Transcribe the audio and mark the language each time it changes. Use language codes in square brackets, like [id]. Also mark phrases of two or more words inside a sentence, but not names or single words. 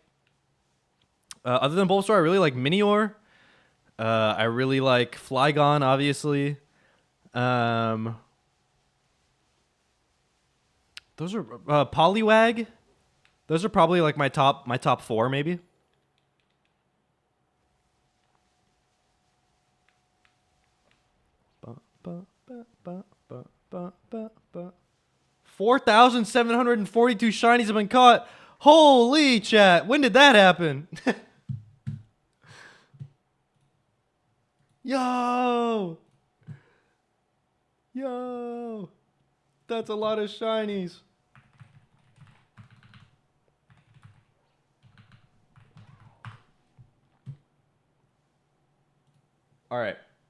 [en] other than Bulbasaur, I really like Minior. I really like Flygon, obviously. Those are Poliwag. Those are probably like my top 4, maybe. Ba, ba, ba, ba, ba, ba, ba, ba. 4,742 shinies have been caught. Holy chat! When did that happen? Yo! Yo! That's a lot of shinies. All right.